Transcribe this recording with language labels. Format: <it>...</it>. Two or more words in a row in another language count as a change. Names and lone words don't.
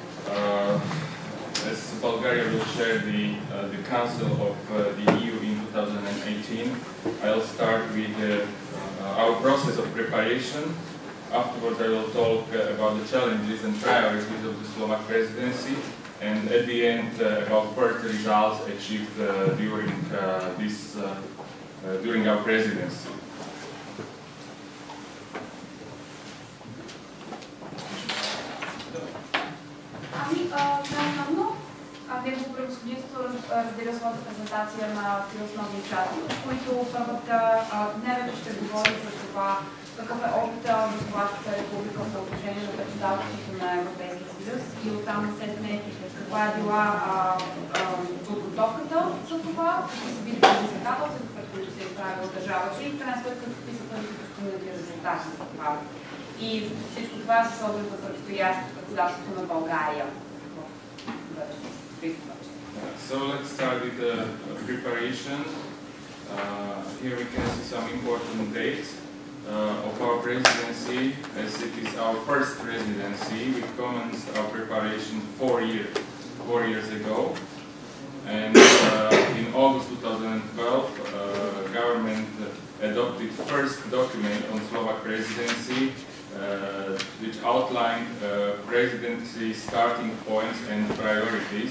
<en>As Bulgaria will share the Council of the EU in 2018, I'll start with our process of preparation. Afterwards, I will talk about the challenges and priorities of the Slovak presidency, and at the end, about first results achieved during our presidency.</en> <bg>Негово превъзходителство разделя своята презентация на три основни части, в които първата най-вече ще говори за това какъв е опита на Словашката република по отношение на председателството на Европейския съюз и оттам насетне каква е била подготовката за това, какви са били предизвикателствата, пред които се е изправила държавата и в крайна сметка какви са първите постигнати резултати за това. И всичко това се оглед на предстоящото председателство на България.</bg> <en>So let's start with the preparation. Here we can see some important dates of our presidency, as it is our first presidency. We commenced our preparation 4 years ago, and in August 2012, government adopted first document on Slovak presidency, which outlined presidency starting points and priorities.</en>